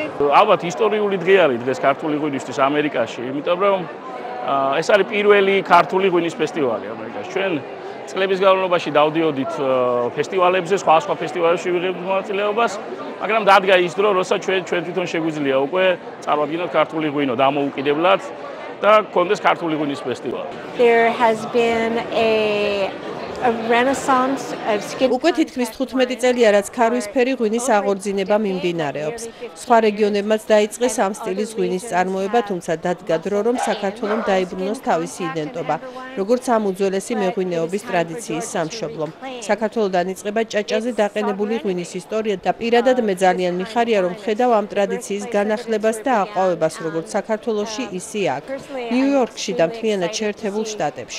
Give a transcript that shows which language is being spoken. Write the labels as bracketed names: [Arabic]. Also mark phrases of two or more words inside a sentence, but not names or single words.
[Georgian] ალბათ ისტორიული დღე არის დღეს ქართული ღვინისთვის ამერიკაში, იმიტომ რომ ეს არის პირველი ქართული ღვინის ფესტივალი ამერიკაში. ჩვენ წლების განმავლობაში დავდიოდით ფესტივალებზე, სხვა ფესტივალებში ვიღებდით მონაწილეობას, მაგრამ დადგა ის დრო, როცა ჩვენ თვითონ შეგვიძლია უკვე წარვადგინოთ ქართული ღვინო დამოუკიდებლად და გქონდეს ქართული ღვინის ფესტივალი. [English] There has been a renaissance of skin. [Georgian] უკვე თითქმის 15 წელია, რაც ქარვისფერი ღვინის აღორძინება მიმდინარეობს. სხვა რეგიონებმაც დაიწყეს ამ სტილის ღვინის წარმოება, თუმცა დადგა დრო, რომ საქართველოს დაიბრუნოს თავისი იდენტობა, როგორც ამ უძველესი მეღვინეობის ტრადიციის სამშობლო. საქართველოსდან იწყება ჭაჭაზე დაყენებული ღვინის ისტორია და პირადად მე ძალიან მიხარია, რომ ხედავ ამ ტრადიციის განახლებას და აყვავებას, როგორც საქართველოში, ისე აქ, ნიუ-იორკში და მთლიანად შეერთებულ შტატებში.